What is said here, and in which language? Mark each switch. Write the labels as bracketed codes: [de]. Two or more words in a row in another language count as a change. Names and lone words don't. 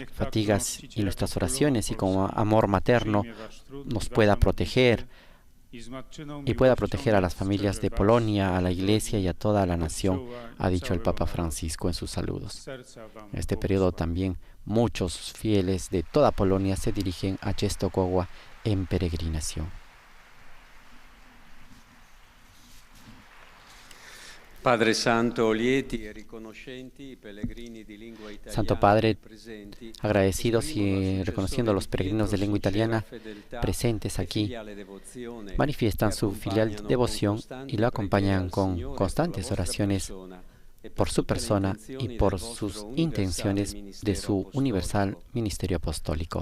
[es] fatigas y nuestras oraciones y con amor materno nos pueda proteger y pueda proteger a las familias de Polonia, a la Iglesia y a toda la nación, ha dicho el Papa Francisco en sus saludos. En este periodo también muchos fieles de toda Polonia se dirigen a Częstochowa en peregrinación. [it] Padre Santo, lieti e riconoscenti i pellegrini di lingua italiana. [es] Santo Padre, agradecidos y reconociendo a los peregrinos de lengua italiana presentes aquí, manifiestan su filial devoción y lo acompañan con constantes oraciones por su persona y por sus intenciones de su universal ministerio apostólico.